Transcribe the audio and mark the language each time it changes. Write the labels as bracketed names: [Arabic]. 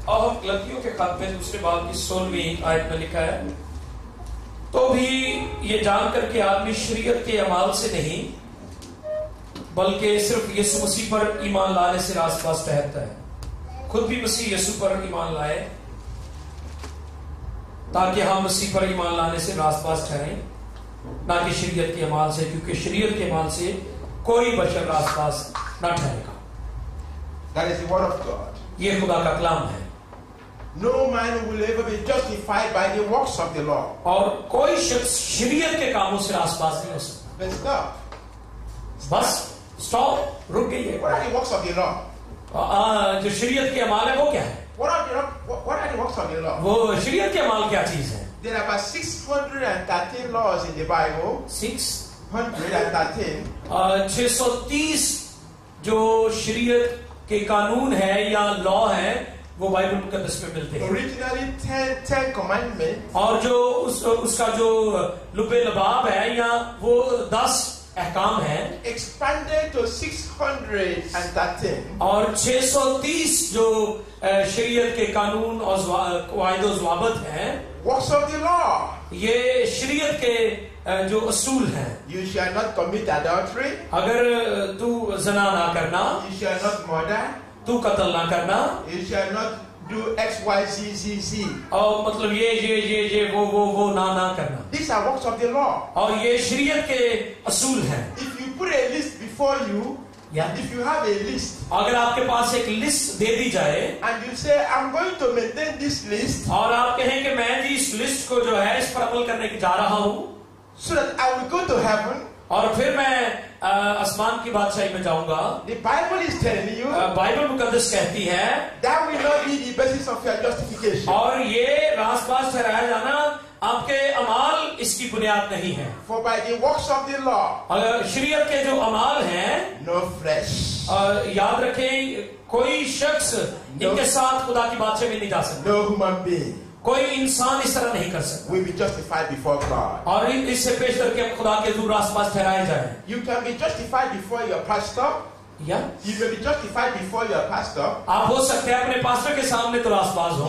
[Hindi] अब हम गलतियों के खत में दूसरे बाब की 16वीं आयत में लिखा है, तो भी ये जानकर के आदमी शरीयत के अमाल से नहीं बल्कि सिर्फ यीशु मसीह पर ईमान लाने से रासपास ठहरता है। खुद भी मसीह यीशु पर ईमान लाए ताकि हम मसीह पर ईमान लाने से रासपास ठहरें, ना कि शरीयत के अमाल से, क्योंकि शरीयत के अमाल से कोई बशर रासपास ना ठहरेगा। [English] That is the word of God. [Hindi] ये खुदा का कलाम है। [English] No man will ever be justified by the works of the law. [Hindi] और कोई शख्स शरीयत के कामों से रासपास नहीं हो सकता। [English] But stop. [Hindi] बस स्टॉप, रुक गई है। [English] What are the works of the law? [Hindi] जो शरीयत के अमाल है वो क्या है? [English] What are the works of the law? [Hindi] वो शरीयत के अमाल क्या चीज है? [English] There are about 613 laws in the Bible. [Hindi] 613. 630 जो शरीयत के कानून है या लॉ है वो बाइबल मुकद्दस में मिलते हैं। [English] Originally 10 commandments. [Hindi] और जो उसका जो लुबे लबाब है या वो 10 अहकाम है, [English] expanded to 613. [Hindi] और 630 जो शरीयत के कानून और वायदो ज़वाबत हैं, [English] Works of the law. [Hindi] ये शरीयत के जो असूल हैं। [English] You shall not commit adultery. [Hindi] अगर तू जना ना करना, [English] You shall not murder. [Hindi] तू कत्ल ना करना, [English] You shall not do X, Y, Z. [Hindi] और मतलब ये वो ना करना। [English] These are works of the law. [Hindi] और ये शरीयत के असूल हैं। [English] If you put a list before you, if you have a list, [Hindi] अगर आपके पास एक लिस्ट दे दी जाए [English] and you say I'm going to maintain this list, [Hindi] और आप कहें कि मैं जी इस लिस्ट को जो है इस पर अमल करने की जा रहा हूँ, [English] so that I will go to heaven, [Hindi] और फिर मैं आसमान की बादशाही में जाऊंगा, [English] the Bible is telling you [Hindi] Bible मुकद्दस कहती है [English] that will not be the basis of your justification. [Hindi] और ये रासपास ठहराया जाना आपके अमाल इसकी बुनियाद नहीं है। [English] For by the works of the law, [Hindi] शरीयत के जो अमाल हैं, [English] no flesh, [Hindi] याद रखें कोई शख्स इनके साथ खुदा की बादशाही में नहीं जा सकता। [English] no human being [Hindi] कोई इंसान इस तरह नहीं कर सकता [English] will be justified before God. [Hindi] और इससे पेश करके खुदा के हुजूर रासपास ठहराए जाए। [English] You can be justified before your pastor. [Hindi] या [English] You may be justified before your pastor. [Hindi] आप हो सकते हैं अपने पास्टर के सामने तो रासपास हो